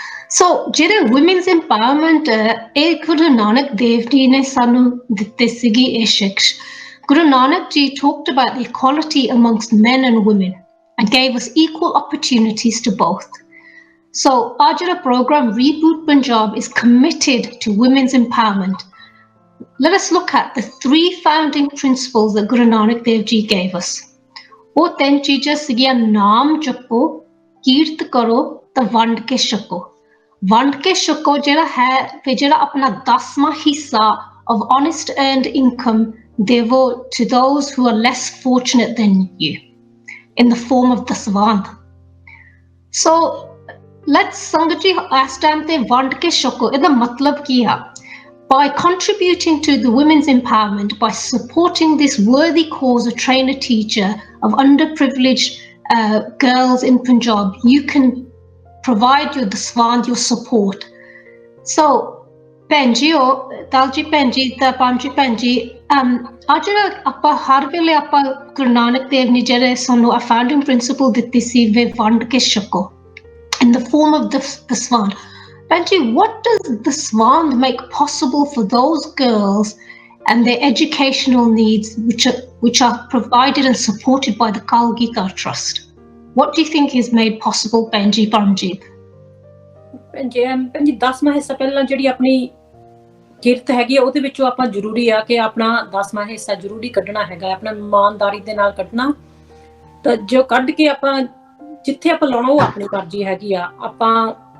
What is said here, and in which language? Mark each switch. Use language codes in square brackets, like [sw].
[pa] ਸੋ ਜਿਹੜੇ women's empowerment ਇਹ ਗੁਰੂ ਨਾਨਕ ਦੇਵ ਜੀ ਨੇ ਸਾਨੂੰ ਦਿੱਤੇ ਸੀਗੀ ਇਹ ਸਿੱਖਿਆ Guru Nanak ji [en] talked about the equality amongst men and women and gave us equal opportunities to both. So our program Reboot Punjab is committed to women's empowerment. Let us look at the 3 founding principles that Guru Nanak Dev Ji gave us. [pa] ਉਹ 3 ਚੀਜ਼ਾਂ ਸੀਗੀਆਂ ਨਾਮ ਜਪੋ ਕੀਰਤ ਕਰੋ ਤਾਂ ਵੰਡ ਕੇ ਛਕੋ ਵੰਡ ਕੇ ਛਕੋ ਜਿਹੜਾ ਹੈ ਤੇ ਜਿਹੜਾ ਆਪਣਾ 10ਵਾਂ ਹਿੱਸਾ [en] of honest earned income [pa] ਦੇਵੋ [en] to those who are less fortunate than you in the form of daswand. So let's [pa] ਸੰਗਤ ਜੀ ਇਸ ਟਾਈਮ ਤੇ ਵੰਡ ਕੇ ਛਕੋ ਇਹਦਾ ਮਤਲਬ ਕੀ ਆ [en] by contributing to the women's empowerment by supporting this worthy cause of trainer teacher of underprivileged girls in Punjab you can provide your daswand your support so Benji Dalji Benji the Panji Benji [pa] ਅੱਜ ਆਪਾਂ ਹਰ ਵੇਲੇ ਆਪਾਂ ਗੁਰੂ ਨਾਨਕ ਦੇਵ ਨੇ ਜਿਹੜੇ ਸਾਨੂੰ founding principle ਦਿੱਤੀ ਸੀ ਵੇ ਵੰਡ ਕੇ ਛਕੋ [en] in the form of daswand. Benji, what does daswand make possible for those girls and their educational needs which are provided and supported by the Golgotha Trust? What do you think is made possible, Benji Paramjeet? [pa] Benji 10ਵਾਂ ਹਿੱਸਾ ਪਹਿਲਾਂ ਜਿਹੜੀ ਆਪਣੀ ਕਿਰਤ ਹੈਗੀ ਉਹਦੇ ਵਿੱਚੋਂ ਆਪਾਂ ਜ਼ਰੂਰੀ ਆ ਕਿ ਆਪਣਾ 10ਵਾਂ ਹਿੱਸਾ ਜ਼ਰੂਰੀ ਕੱਢਣਾ ਹੈਗਾ ਆਪਣਾ ਇਮਾਨਦਾਰੀ ਦੇ ਨਾਲ ਕੱਢਣਾ ਤਾਂ ਜੋ ਕੱਢ ਕੇ ਆਪਾਂ ਜਿੱਥੇ ਆਪਾਂ ਲਾਉਣਾ ਉਹ ਆਪਣੀ ਮਰਜ਼ੀ ਹੈਗੀ ਆ ਆਪਾਂ